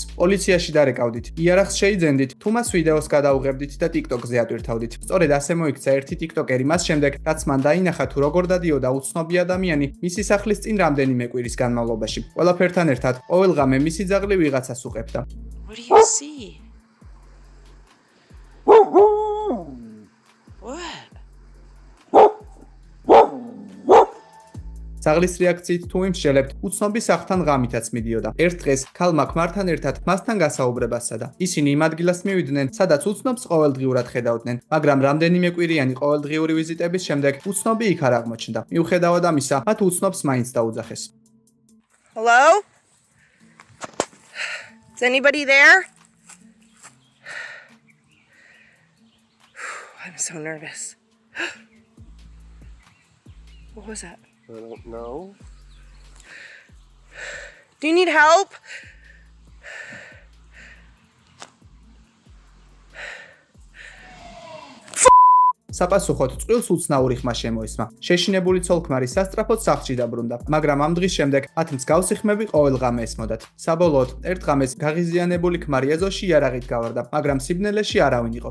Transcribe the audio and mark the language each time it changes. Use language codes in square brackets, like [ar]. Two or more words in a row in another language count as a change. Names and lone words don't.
[ka] პოლიციაში დარეკავდით, იარაღს შეიძენდით, თუ მას ვიდეოს გადაუღებდით და TikTok-ზე ატვირთავდით. სწორედ ასე მოიქცა ერთი TikToker-ი მას შემდეგ, რაც მან დაინახა თუ როგორ დადიოდა უცნობი ადამიანი მისი სახლის წინ რამდენიმე კვირის განმავლობაში. ყველაფერთან ერთად, ყოველ ღამე მისი ძაღლი ვიღაცას უყებდა. [en] What do you see? What? [ka] ძაღლის რეაქციით თუ იმსჯელებთ, უცნობი სახლთან ღამითაც მიდიოდა. ერთ დღეს ქალმა ქმართან ერთად მასთან გასაუბრებას სცადა. ისინი იმ ადგილას მივიდნენ, სადაც უცნობს ყოველდღიურად ხედავდნენ, მაგრამ რამდენიმე კვირიანი ყოველდღიური ვიზიტების შემდეგ უცნობი იქ არ აღმოჩნდა. მიუხედავად ამისა, მათ უცნობს მაინც დაუძახეს. [en] Hello? Is anybody there? I'm so nervous. What was that? I don't know. Do you need help? [ka] საპასუხოდ წყვილს უცნაური ხმა შემოისმა. შეშინებული ცოლ-ქმარი სასწრაფოდ სახლში დაბრუნდა, მაგრამ ამ დღის შემდეგ მათ მსგავსი ხმები ყოველ ღამე ესმოდათ. საბოლოოდ, ერთ ღამეს გაღიზიანებული ქმარი ეზოში იარაღით გავარდა, მაგრამ სიბნელეში არავინ იყო.